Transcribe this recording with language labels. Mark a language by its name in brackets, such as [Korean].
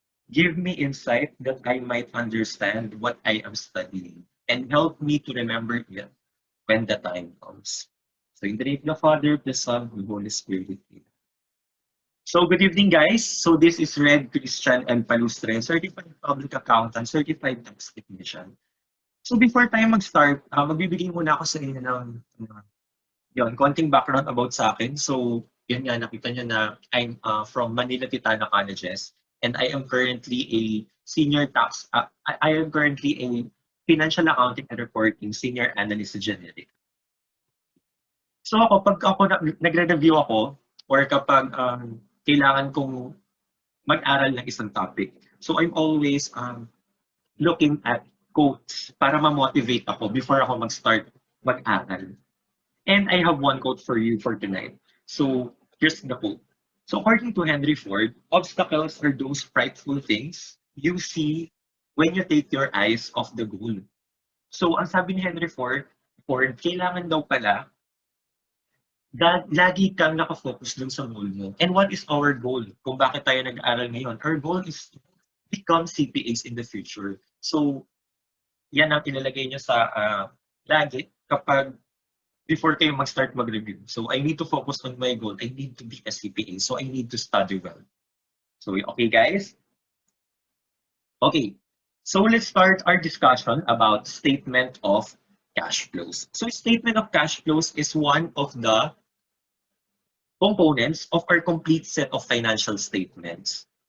[English] Give me insight that I might understand what I am studying and help me to remember it when the time comes. So in the name of the Father, the Son, and the Holy Spirit. Amen. So good evening, guys. So this is Red Christian and Palustre, Certified Public Accountant, Certified Tax Technician. [Filipino] So before tayo mag-start, magbibigay muna ako sa inyo ng konting background about sa akin. So yun nga, nakita nyo na [English] I'm from Manila Titana Colleges and I am currently a senior tax, I am currently a financial accounting and reporting senior analyst sa generic. [Filipino] So pag ako nagre-review ako or kapag kailangan kong mag-aral ng isang topic, [English] so I'm always looking at quotes [Filipino] para ma-motivate ako before ako mag-start mag-aral. [English] And I have one quote for you for tonight. So here's the quote. So according to Henry Ford, obstacles are those frightful things you see when you take your eyes off the goal. [Filipino] So ang sabi ni Henry Ford, kailangan daw pala lagi kang nakafocus dun sa goal mo. [English] And what is our goal? [Filipino] Kung bakit tayo nag-aaral ngayon? [English] Our goal is to become CPAs in the future. [Filipino] So yan ang ilalagay nyo sa lagi kapag before kayo mag-start mag-review. [English] So I need to focus on my goal. I need to be a CPA. So I need to study well. So okay, guys? Okay. So let's start our discussion about statement of cash flows. So statement of cash flows is one of the components of our complete set of financial statements.